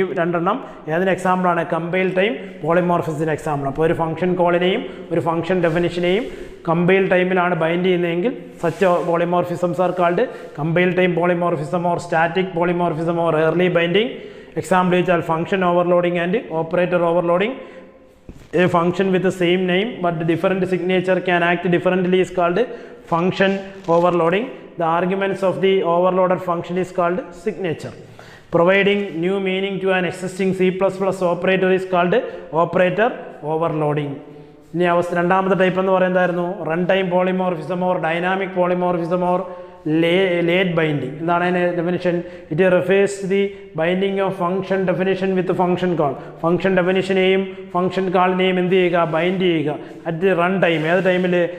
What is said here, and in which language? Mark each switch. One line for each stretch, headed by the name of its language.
Malayalam: ഈ 2 എണ്ണം ഏതിന് എക്സാമ്പിളാണ്? Compile time പോളിമോർഫിസത്തിന് example. അപ്പോൾ ഒരു ഫംഗ്ഷൻ കോളിനെയും ഒരു ഫംഗ്ഷൻ ഡെഫിനിഷനെയും കമ്പൈൽ ടൈമിലാണ് ബൈൻഡ് ചെയ്യുന്നതെങ്കിൽ
English: Such polymorphisms are called compile time polymorphism or static polymorphism or early binding. Example വെച്ചാൽ function overloading and operator overloading. A function with the same name but different signature can act differently is called function overloading. The arguments of the overloaded function is called signature. Providing new meaning to an existing C++ operator is called operator overloading.
Malayalam: ഇനി രണ്ടാമത്തെ type എന്ന് പറയുന്നതായിരുന്നു
English: run time polymorphism or
Malayalam: dynamic polymorphism or
English: late binding.
Malayalam: എന്താണ് അതിൻ്റെ definition?
English: It refers to the binding of function definition with function call.
Malayalam: Function ഡെഫിനിഷനെയും function കാളിനെയും എന്ത് ചെയ്യുക? Bind ചെയ്യുക
English: At run time.
Malayalam: ഏത് ടൈമിൽ?